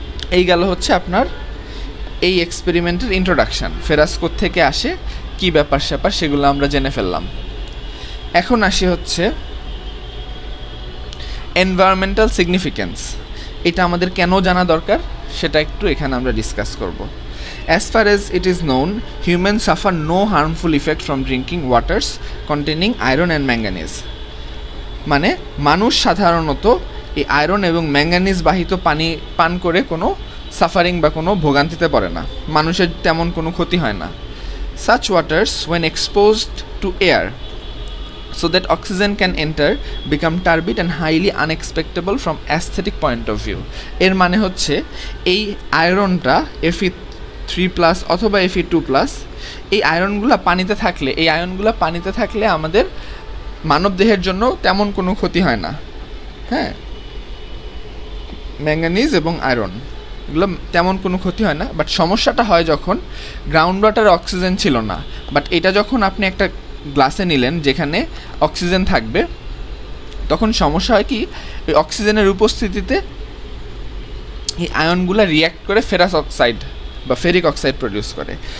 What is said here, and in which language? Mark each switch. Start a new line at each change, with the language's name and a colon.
Bangla: এই গেল হচ্ছে আপনার এই এক্সপেরিমেন্টের ইন্ট্রোডাকশান। ফেরাস কোত্থেকে আসে, কি ব্যাপার স্যাপার, সেগুলো আমরা জেনে ফেললাম। এখন আসি হচ্ছে এনভায়রনমেন্টাল সিগনিফিকেন্স। এটা আমাদের কেন জানা দরকার সেটা একটু এখানে আমরা ডিসকাস করব।
English: As far as it is known, humans suffer no harmful effect from drinking waters containing iron and manganese.
Bangla: মানে মানুষ সাধারণত এই আয়রন এবং ম্যাঙ্গানিজ বাহিত পানি পান করে কোনো সাফারিং বা কোনো ভোগান্তিতে পড়ে না, মানুষের তেমন কোনো ক্ষতি হয় না।
English: Such waters when exposed to air so that oxygen can enter become turbid and highly unexpectable from aesthetic point of view.
Bangla: এর মানে হচ্ছে এই আয়রনটা Fe3+ অথবা Fe2+, এই আয়রনগুলো পানিতে থাকলে আমাদের মানবদেহের জন্য তেমন কোনো ক্ষতি হয় না। হ্যাঁ, ম্যাঙ্গানিজ এবং আয়রন এগুলো তেমন কোনো ক্ষতি হয় না, বাট সমস্যাটা হয় যখন গ্রাউন্ড ওয়াটারে অক্সিজেন ছিল না, বাট এটা যখন আপনি একটা গ্লাসে নিলেন যেখানে অক্সিজেন থাকবে, তখন সমস্যা হয় কি, এই অক্সিজেনের উপস্থিতিতে এই আয়নগুলো রিয়্যাক্ট করে ফেরাস অক্সাইড বা ফেরিক অক্সাইড প্রডিউস করে।